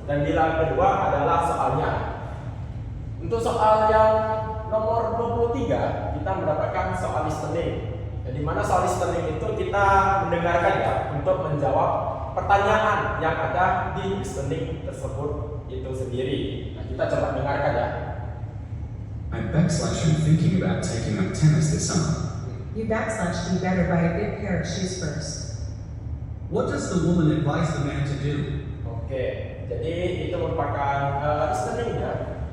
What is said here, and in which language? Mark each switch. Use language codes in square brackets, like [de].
[id] Dan bilangan kedua adalah soalnya. Untuk soal yang nomor 23 kita mendapatkan soal listening. Jadi mana soal listening itu kita mendengarkan ya untuk menjawab pertanyaan yang ada di listening tersebut itu sendiri. Nah, kita coba dengarkan ya. [en] I'm thinking about taking up tennis this summer. You do better buy a good pair of shoes first. What does the woman advise the man to do? [id] Oke, jadi itu merupakan listening ya.